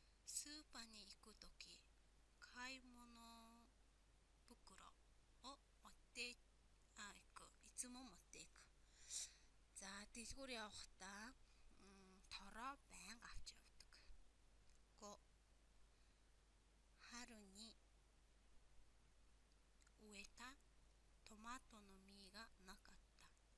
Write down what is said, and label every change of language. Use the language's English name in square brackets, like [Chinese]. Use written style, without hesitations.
[Japanese] スーパーに行くとき買い物袋を持っていく. いつも持っていく. [Mongolian] За дэлгүүр явахдаа тороо байнга авч явдаг. [Japanese] 5春に植えたトマトの実がなかった.